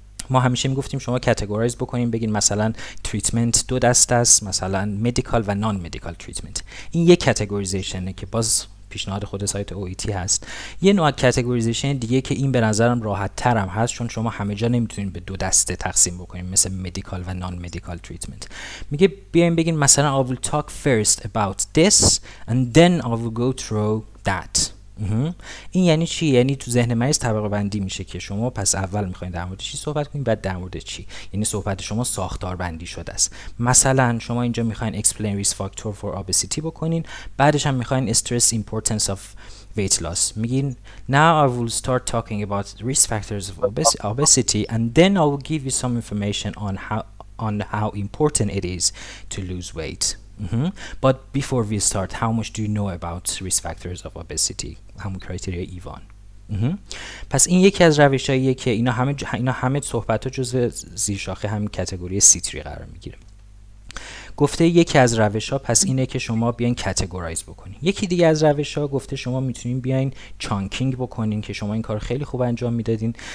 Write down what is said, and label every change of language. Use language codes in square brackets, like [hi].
[fa] ما همیشه میگفتیم شما کاتگورایز بکنین، بگین مثلا تریتمنت دو دسته است، مثلا مدیکال و نان مدیکال تریتمنت. این یک کاتگوریزیشنه که باز پیشنهاد خود سایت OET هست. یه نوع کاتگوریزیشن دیگه که این به نظرم راحت ترم هست، چون شما همه جا نمیتونین به دو دسته تقسیم بکنین مثل مدیکال و نان مدیکال تریتمنت. میگه بیاین بگین مثلا [en] I will talk first about this and then I will go through that. [fa] این یعنی چی؟ یعنی تو ذهن مریض طبقه بندی میشه که شما پس اول میخواین در مورد چی صحبت کنین، بعد در مورد چی. یعنی صحبت شما ساختار بندی شده است. مثلا شما اینجا میخواین [en] explain risk factor for obesity [fa] بکنین، بعدش هم میخواین [en] stress importance of weight loss. [fa] میگین [en] now I will start talking about risk factors of obesity and then I will give you some information on how important it is to lose weight. But before we start, how much do you know about risk factors of obesity? [fa] همون کرایتریا ایوان. پس این یکی از روشاییه که اینا همه صحبت‌ها جزو زیر شاخه همین کاتگوری C3 قرار میگیره. گفته یکی از روش‌ها پس اینه که شما بیاین کاتگورایز بکنین. یکی دیگه از روش‌ها گفته شما میتونین بیاین چانکینگ بکنین، که شما این کار خیلی خوب انجام میدادین.